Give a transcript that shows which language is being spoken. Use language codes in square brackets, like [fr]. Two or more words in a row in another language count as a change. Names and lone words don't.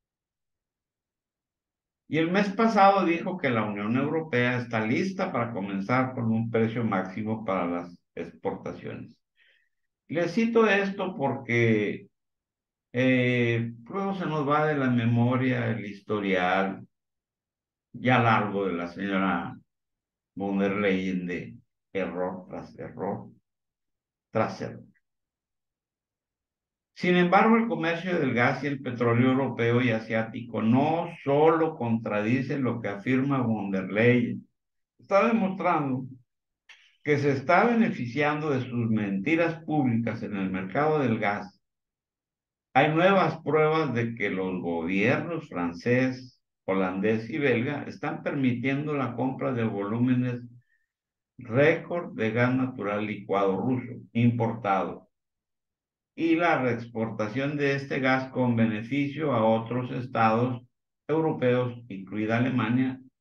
[es] Y el mes pasado dijo que la Unión Europea está lista para comenzar con un precio máximo para las exportaciones. Les cito esto porque luego se nos va de la memoria el historial ya largo de la señora von der Leyen de error tras error tras error. Sin embargo, el comercio del gas y el petróleo europeo y asiático no solo contradice lo que afirma von der Leyen, está demostrando que se está beneficiando de sus mentiras públicas en el mercado del gas. Hay nuevas pruebas de que los gobiernos francés, holandés y belga están permitiendo la compra de volúmenes récord de gas natural licuado ruso importado y la reexportación de este gas con beneficio a otros estados europeos, incluida Alemania.